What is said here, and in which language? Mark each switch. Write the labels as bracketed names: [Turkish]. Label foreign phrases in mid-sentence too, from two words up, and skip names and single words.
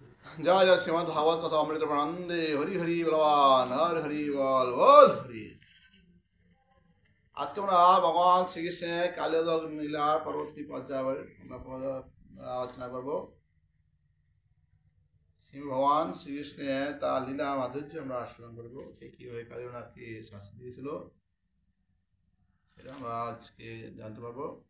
[Hindi] जय जय श्रीमद् भागवत कथा अमृत प्रानंदे हरि हरि बलवान हर हरि बोल बोल हरि। [Bangla] আজকে আমরা ভগবান শ্রীকৃষ্ণের কালিয়াদগ লীলার পরবর্তী পর্যায়ে আমরা আলোচনা করব। শ্রী ভগবান শ্রীকৃষ্ণের তার লীলা মাধুর্য আমরা আস্বাদন করব। সে কীভাবে কালিয়াকে শাস্তি দিয়েছিল সেটা আমরা আজকে জানতে পারবো।